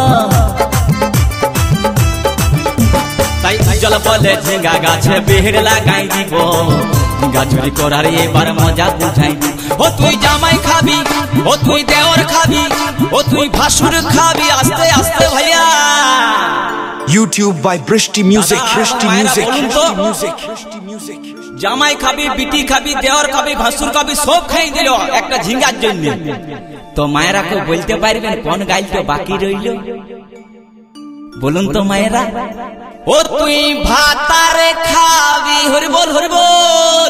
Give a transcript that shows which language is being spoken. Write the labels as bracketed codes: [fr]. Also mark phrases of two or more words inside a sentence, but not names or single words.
[bn] তাই উজ্জ্বল বলে ঝিঙ্গা গাছে বেড় লাগাই দিব, গাছুরি করার এবার মজা বুঝাই দিব। ও তুই জামাই খাবি, ও তুই দেওর খাবি, ও তুই ভাসুর খাবি, আস্তে আস্তে ভাইয়া। [en] YouTube by Brishti Music. Brishti Music. Brishti Music. Brishti Music. [bn] জামাই খাবি, বিটি খাবি, দেওর খাবি, ভাসুর খাবি, সব খাই দিল একটা ঝিঙ্গার জন্য। তো মায়েরা কেউ বলতে পারবেন কোন গাইলটা বাকি রইল? বলুন তো মায়েরা। ও তুই ভাতারে খাবি, হরি বল হরি বল।